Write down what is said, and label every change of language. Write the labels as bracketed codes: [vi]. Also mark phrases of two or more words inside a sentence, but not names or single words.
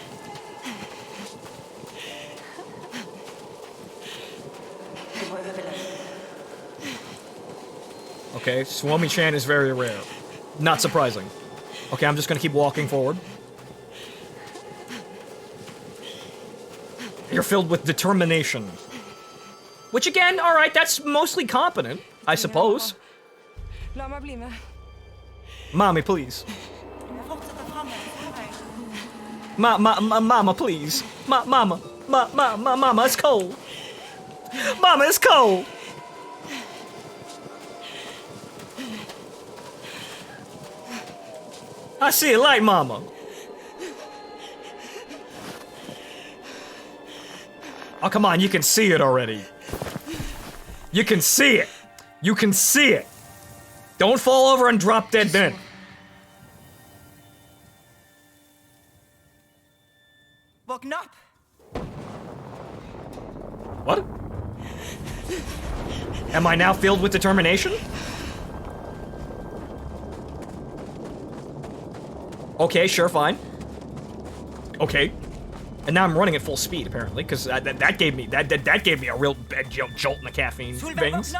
[en] Okay, Suomi-chan is very rare. Not surprising. Okay, I'm just gonna keep walking forward. You're filled with determination. Which again, alright, that's mostly competent, I suppose. [no] La meg bli med. [en] Mommy, please. Mama, please. Mama, it's cold. Mama, it's cold. I see a light, Mama. Oh, come on, you can see it already. You can see it. You can see it. Don't fall over and drop dead then. [no] Våkn opp! [en] What? Am I now filled with determination? Okay, sure, fine. Okay. And now I'm running at full speed, apparently, because that gave me a real bad jolt in the caffeine veins.